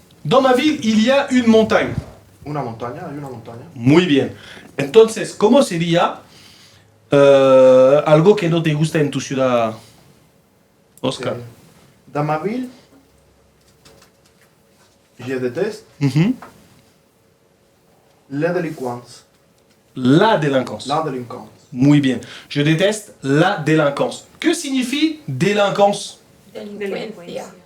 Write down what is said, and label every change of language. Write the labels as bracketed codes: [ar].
[fr] Dans ma ville, il y a une montagne. [es] Una montaña, hay una montaña. Muy bien. Entonces, ¿cómo sería algo que no te gusta en tu ciudad, Oscar? [fr] Dans ma ville, je déteste les délinquants. La délinquance. La délinquance. [es] Muy bien. [fr] Je déteste la délinquance. Que signifie délinquance? [es] Delincuencia.